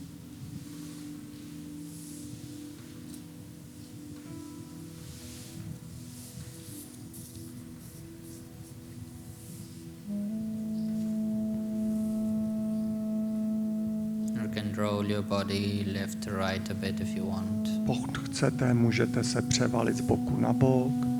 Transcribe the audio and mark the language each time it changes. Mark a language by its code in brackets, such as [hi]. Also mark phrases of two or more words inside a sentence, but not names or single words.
[en] You can roll your body left to right a bit if you want. [cs] Pokud chcete, můžete se převalit z boku na bok.